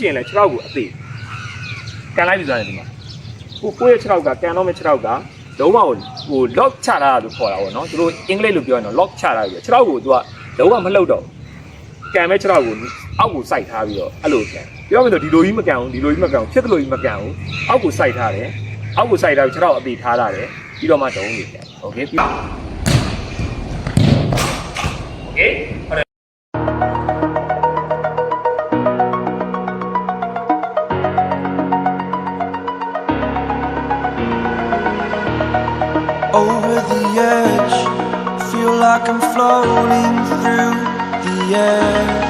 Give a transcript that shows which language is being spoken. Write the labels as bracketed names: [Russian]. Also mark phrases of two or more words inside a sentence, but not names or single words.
[Burmese] ရင်လည်းခြေထောက်ကိုအသေးကန်လိုက်ပြီဆိုရင်ဒီမှာကိုရဲ့ခြေထောက်ကကန်တော့မဲ့ခြေထောက်ကလုံးဝဟို lock ချတာလို့ခေါ်တာပေါ့နော်သူတို့အင်္ဂလိပ်လိုပြောရင်တော့ lock ချတာပြီးခြေထောက်ကိုသူကလုံးဝမလှုပ်တော့ကန်မဲ့ခြေထောက်ကိုအောက်ကိုစိုက်ထားပြီးတော့အဲ့လိုကန်ပြောမယ်ဆိုဒီလိုကြီးမကန်ဘူးဖြစ်တယ်လို့ကြီးမကန်ဘူးအောက်ကိုစိုက်ထားတယ်အောက်ကိုစိုက်ထားပြီးခြေထောက်အသေးထားရတယ်ပြီးတော့မှတုံးနေတယ်โอเคပြီး Okay. [English] Over the edge, feel like I'm floating through the air.